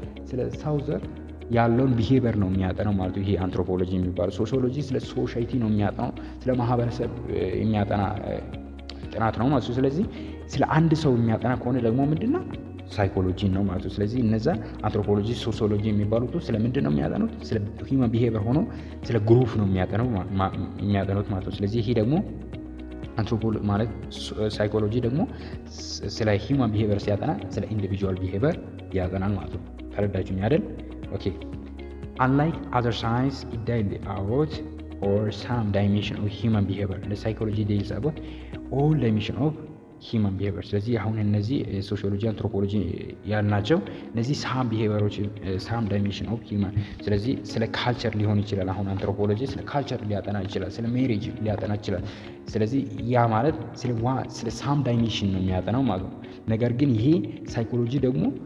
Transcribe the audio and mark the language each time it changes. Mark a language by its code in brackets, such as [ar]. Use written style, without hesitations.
[am] ስለ ሰው ዘር ያለውን ቢሄቨር ነው የሚያጠናው ማለት ነው። ይሄ አንትሮፖሎጂ የሚባለው ሶሺዮሎጂ ስለ ሶሳይቲ ነው የሚያጠናው፣ ስለ ማህበረሰብ የሚያጠና ጥናት ነው ማለት ነው። ስለዚህ ስለ አንድ ሰው የሚያጠና ከሆነ ደግሞ ምንድነው ሳይኮሎጂ ነው ማለት ነው። ስለዚህ እነዛ አንትሮፖሎጂ ሶሺዮሎጂ የሚባሉት ስለ ምንድን ነው የሚያጠኑት? ስለ ሂውማን ቢሄቨር ሆኖ ስለ ግሩፕ ነው የሚያጠኑት ማለት ነው። ስለዚህ ይሄ ደግሞ አንትሮፖሎጂ ማለት ሳይኮሎጂ ደግሞ ስለ ሂውማን ቢሄቨር ሲያጠና ስለ ኢንዲቪጁዋል ቢሄቨር ያጠናል ማለት ነው። ተረዳችሁኝ አይደል? [en] ኦኬ unlike other science it deals about or some dimension of human behavior the psychology deals about all dimension of [am] ሂውማን ቢሄቪየር። ስለዚህ አሁን እነዚህ ሶሺዮሎጂ አንትሮፖሎጂ ያልናቸው እነዚህ ሳም ቢሄቪየሮች [en] ሳም ዳይሜንሽን ኦፍ ሂውማን። [am] ስለዚህ ስለ ካልቸር ሊሆን ይችላል። አሁን አንትሮፖሎጂ ስለ ካልቸር ሊያጠና ይችላል፣ ስለ ሜሬጅ ሊያጠና ይችላል። ስለዚህ ያ ማለት ስለ ሳም ዳይሜንሽን ነው የሚያጠናው ማለት ነው። ነገር ግን ይሄ ሳይኮሎጂ ደግሞ